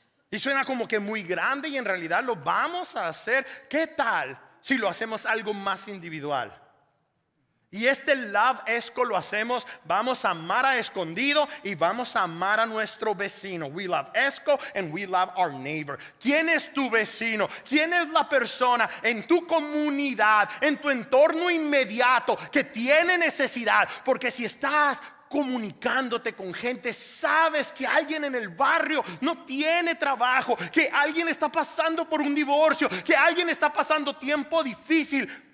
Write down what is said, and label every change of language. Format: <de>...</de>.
<es>Y suena como que muy grande, y en realidad lo vamos a hacer. ¿Qué tal si lo hacemos algo más individual? Y este Love ESCO lo hacemos, vamos a amar a escondido y vamos a amar a nuestro vecino.</es> <en>We love ESCO and we love our neighbor.</en> <es>¿Quién es tu vecino? ¿Quién es la persona en tu comunidad, en tu entorno inmediato que tiene necesidad? Porque si estás comunicándote con gente, sabes que alguien en el barrio no tiene trabajo, que alguien está pasando por un divorcio, que alguien está pasando tiempo difícil.</es>